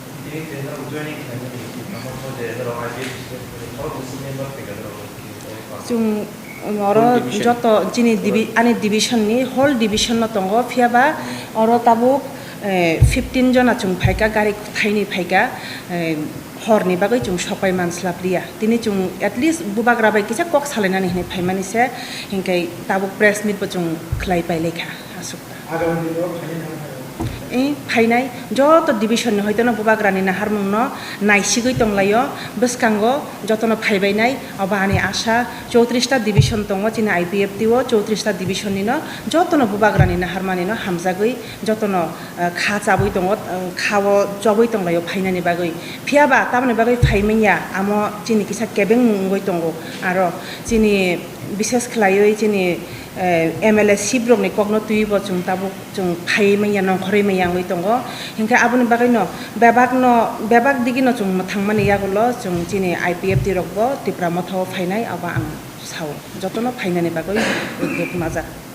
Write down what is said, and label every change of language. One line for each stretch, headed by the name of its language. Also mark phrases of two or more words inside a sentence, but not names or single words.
Kok Borok: chung oro joto jini ani division ni
English: whole division
Kok Borok: no tongo phiaba oro tabuk 15 jona chung phaika gari thaini phaika horni bagai chung sopai manslapria tini chung
English: at least
Kok Borok: bubagra bai kisa kok salainani hinai phaimani se hingkai tabuk
English: press meet
Kok Borok: bo chung khlai pai lekha asuk फाइनाय जत डिविशन हयतनो बुबाग्रानि हारमुंनो नायसिगै तंलायो बसकांगो जतनो फाइबायनाय अबानि आशा 34टा डिविशन दङ चिनि आईपीएफटी ओ 34टा डिविशन निनो जतनो बुबाग्रानि हारमानिनो हामजागै जतनो खा चाबै दङ खावो जबै तंलायो फाइनानि बागै फियाबा तामनि बागै फाइमैया आमो चिनि किसा केबें मुंगै दङ आरो चिनि विशेष खलायै चिनि एमएलए सिब्रकनि कगनो तुइबो जों ताबु जों फाइमैया नखरै मैयाङै दङ हिंखा आबुनि बागैनो बेबाग दिगिनो जों थांमानि यागुलो जों चिनि आईपीएफटी रकबो तिप्रा मथाव फाइनाय आबा आं साव जतनो फाइनानि बागै दुख माजा